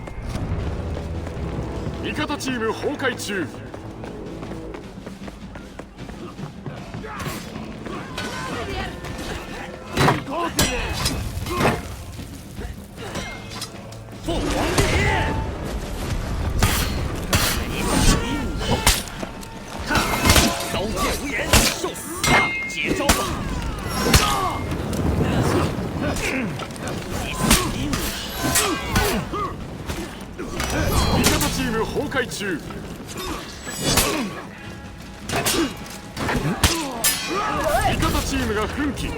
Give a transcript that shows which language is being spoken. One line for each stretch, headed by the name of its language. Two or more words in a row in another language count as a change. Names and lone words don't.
Japanese: 味方チーム崩壊中。
Chinese: 凤凰烈！哈！刀剑无眼，受死吧！接招吧！
Japanese: 味方チーム崩壊中。味方チームが奮起。